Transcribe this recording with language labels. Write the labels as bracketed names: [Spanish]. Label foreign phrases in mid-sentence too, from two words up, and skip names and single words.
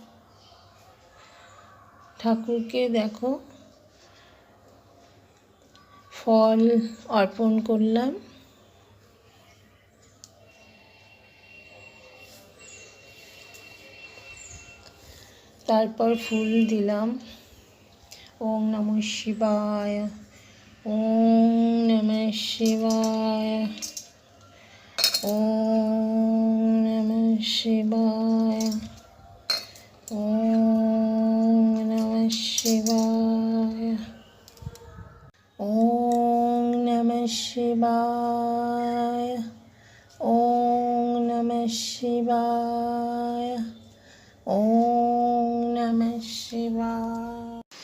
[Bangla] ঠাকুরকে দেখো ফল অর্পণ করলাম। তারপর ফুল দিলাম। [Sanskrit] ওম নমঃ শিবায়, ওম নমঃ শিবায়, ওম নমঃ শিবায়, ওম নমঃ শিবায়, ওম নমঃ শিবায়, ওম নমঃ শিবায়, ওম নমঃ শিবায়।